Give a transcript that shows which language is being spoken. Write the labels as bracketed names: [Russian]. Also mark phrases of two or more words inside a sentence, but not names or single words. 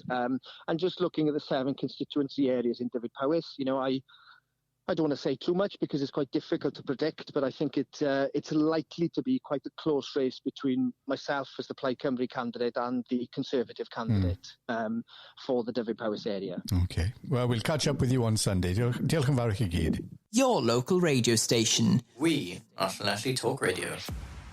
[English] And just looking at the 7 constituency areas in Dyfed-Powys, I don't want to say too much because it's quite difficult to predict, but I think it's likely to be quite a close race between myself as the Plaid Cymru candidate and the Conservative candidate for the Dyfed-Powys area. Okay. Well, we'll catch up with you on Sunday. [Welsh] Diolch yn fawr i chi gyd. [English] Your local radio station. We are Senedd Talk Radio.